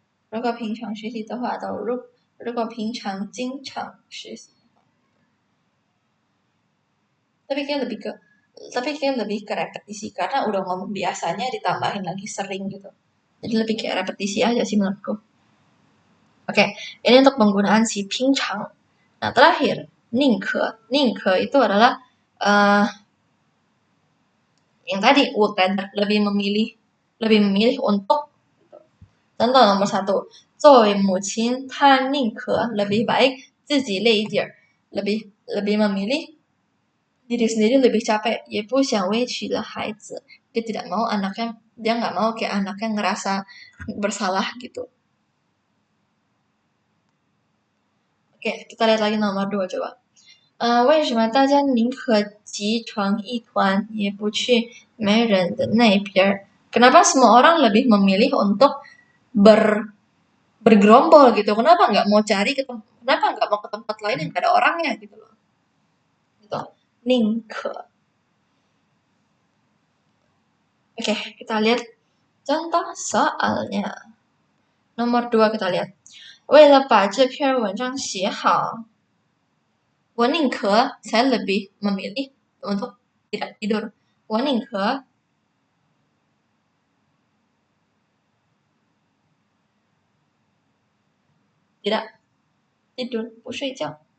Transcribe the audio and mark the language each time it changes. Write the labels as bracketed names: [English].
[Chinese] 如果平常学习的话, atau 如果平常经常学习. [Indonesian] Tapi kayak lebih ke repetisi, karena udah ngomong biasanya ditambahin lagi sering gitu. Jadi lebih kayak repetisi aja sih menurutku. Oke, ini untuk penggunaan si 平常. Nah, terakhir, 宁可 itu adalah Yang tadi [English] would rather, [Indonesian] lebih memilih untuk. Contoh nomor 1, [Chinese] 作为母亲她宁可 [Indonesian] lebih baik [Chinese] 自己累一点， [Indonesian] lebih memilih diri sendiri lebih capek, [Chinese] 也不想委屈了孩子. [Indonesian] Dia nggak mau kayak anaknya ngerasa bersalah gitu. Oke, kita lihat lagi nomor 2 coba. [Chinese] 为什么大家宁可集成一团也不去没人的那边? [Indonesian] Kenapa semua orang lebih memilih untuk bergerombol gitu? Kenapa nggak mau kenapa nggak mau ke tempat lain yang nggak ada orangnya gitu loh? Gitu. 宁可. Oke, kita lihat contoh soalnya. Nomor 2 kita lihat. [Chinese] 为了把这篇文章写好，我宁可 [Indonesian] saya lebih memilih untuk tidak tidur. [Chinese] 我宁可 [Indonesian] tidak tidur, [Chinese] 不睡觉.